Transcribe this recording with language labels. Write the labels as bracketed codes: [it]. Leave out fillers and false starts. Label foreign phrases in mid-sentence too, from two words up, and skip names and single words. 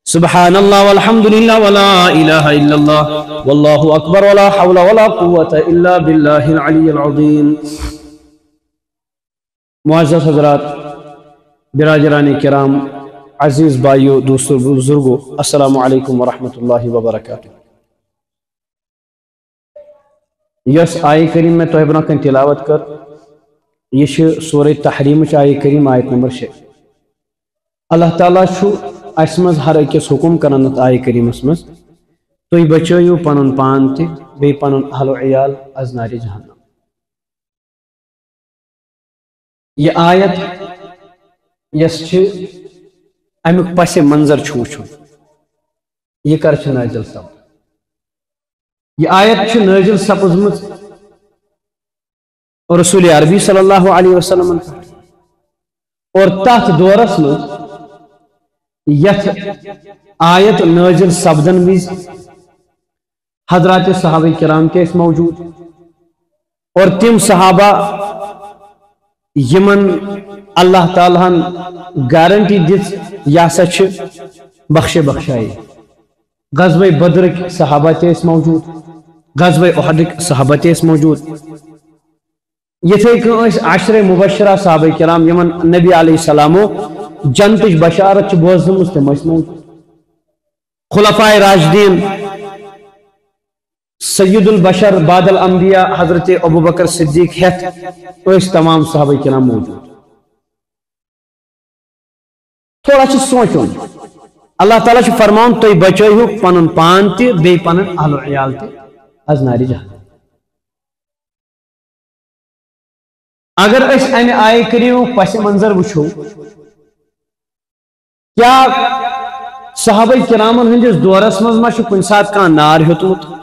[ar] سبحان اللہ والحمد للہ ولا الہ الا اللہ واللہ اکبر ولا حول ولا قوة الا باللہ العلی العظیم۔ [ur] معزز حضرات، برادران کرام، عزیز بھائیو، دوستو، بزرگو، السلام علیکم ورحمۃ اللہ وبرکاتہ۔ [ks] یس آیہ کریم میں توہہ برونٛہہ کن تلاوت کر، یہ سورہ تحریم آیہ کریم آیت نمبر 6۔ اللہ تعالیٰ چھُ اس مز ہر اکس حکم کران ات آیہ کریمس مز تُہۍ بچٲیِو پنُن پان تہِ بیٚیہِ پنُن اہل و عیال از نارِ جہنم۔ یہ آیت یس چھ امیُک پس منظر چھُ وٕچھُن، یہ کر چھ نازل سپد۔ یہ آیت چھ نازل سپزمٕژ رسول عربی [ar] صلی اللہ علیہ وسلم [ks] اور تحت دورس مز یت آیت نازل سپدن وز حضرات صحابہ کرام کے موجود اور تم صحابہ یمن اللہ تعالیٰ گارنٹی دِژ یہ ہسا بخشے بخشائے۔ غزوہ بدرک صحابہ تے موجود، غزوہ احدک صحابہ تے موجود، یتھے کن عشر مبشرہ صحابہ کرام یمن نبی [ar] علیہ السلام [ks] جنتش بشارت بوزمز تم موجود۔ خلفائے راشدین، [ar] سید البشر بعد الانبیاء [ks] حضرت ابوبکر صدیق ہیتھ تمام صحابہ کرام موجود۔ تھوڑا سوچون، اللہ تعالیٰ فرمان تُہۍ بچٲیِو پنُن پان تہِ بیٚیہِ پنُن اہل و عیال تہِ از نارِ جہنم۔ اگر اس امہِ آیہِ کریٖمُک پس منظر وٕچھو، کیا صحابہ کرامن ہندس دورس مز ما کُنہِ ساتہٕ کانٛہہ نار ہیوٚتمُت؟